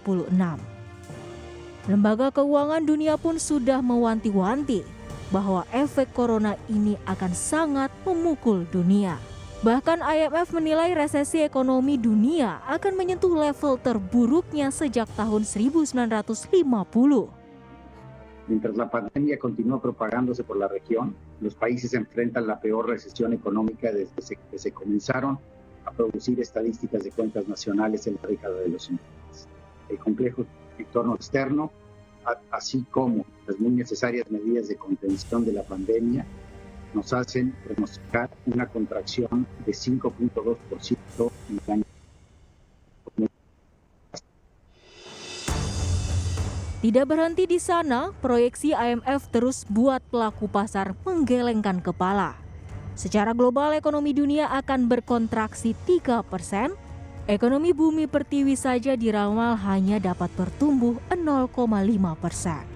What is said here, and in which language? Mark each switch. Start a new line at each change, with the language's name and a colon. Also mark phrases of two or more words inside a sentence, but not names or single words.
Indonesian: Lembaga Keuangan Dunia pun sudah mewanti-wanti bahwa efek corona ini akan sangat memukul dunia. Bahkan IMF menilai resesi ekonomi dunia akan menyentuh level terburuknya sejak tahun 1950.
Spanish: Mientras la pandemia continúa propagándose por la región, los países enfrentan la peor recesión económica desde que se comenzaron a producir estadísticas de cuentas nacionales en la década de los 50. El complejo entorno externo, así como las muy necesarias medidas de contención de la pandemia, nos hacen pronosticar una contracción de 5.2% en el año.
Indonesian: Tidak berhenti di sana, proyeksi IMF terus buat pelaku pasar menggelengkan kepala. Secara global ekonomi dunia akan berkontraksi 3%, ekonomi bumi pertiwi saja diramal hanya dapat bertumbuh 0,5%.